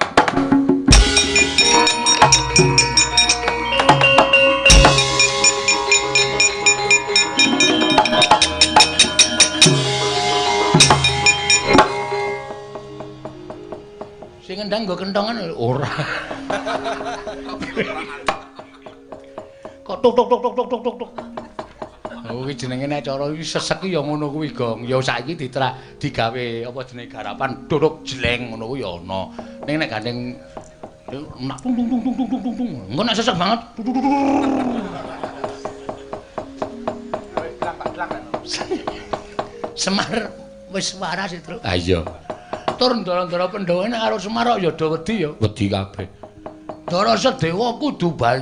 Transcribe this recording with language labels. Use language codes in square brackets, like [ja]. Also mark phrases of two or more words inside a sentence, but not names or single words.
[jv] Sing ngendang nggo kentongan ora. Kok tuk tuk tuk tuk tuk tuk tuk tuk. Oh iki jenenge nek cara iki sesek ya ngono kuwi, Gong. Ya saiki digawe apa jenenge garapan duduk jleng ngono kuwi ya ana. Ning nek gandeng nak tung tung tung tung tung tung tung. Engko nek sesek banget. Semar wis waras itu. Ah iya. Tur ndara-ndara Pandhawa nek karo Semar kok ya do wedi ya. Wedi kabeh. Ndara Sedewa kudu bali.